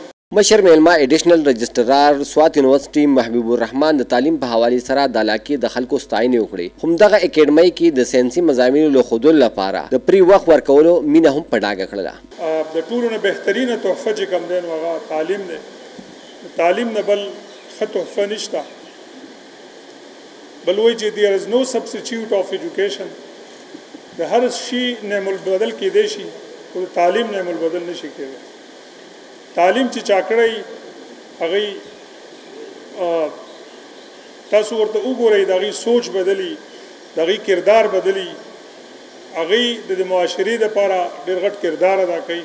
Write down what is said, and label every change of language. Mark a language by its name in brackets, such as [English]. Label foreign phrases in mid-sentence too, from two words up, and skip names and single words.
[Pashto] مشر میلمه ایډیشنل رجسټرار سوات یونیورسيټي محبوب الرحمن د تعلیم په حوالې سره د علاقې د خلکو ستاینې وکړې. همدغه اکیډمۍ کې د ساینسي مضامینو له ښودلو لپاره د پري وخت ورکولو مینه هم په ډاګه کړله. د ټولو نه بهترینه تحفه چې کوم دی نو هغه تعلیم دی. تعلیم نه بل ښه تحفه نشته. بل وایي چې [English] there is no substitute of education. [Pashto] د هر شي نعم البدل کېدی شي خو تعلیم نعم البدل نشي کېدی. تعلیم چې چا کړی هغوی تاسو ورته وګورئ د هغوی سوچ بدلي د هغوی کردار بدلي هغوی د معاشرې دپاره ډېر غټ کردار ادا کوي.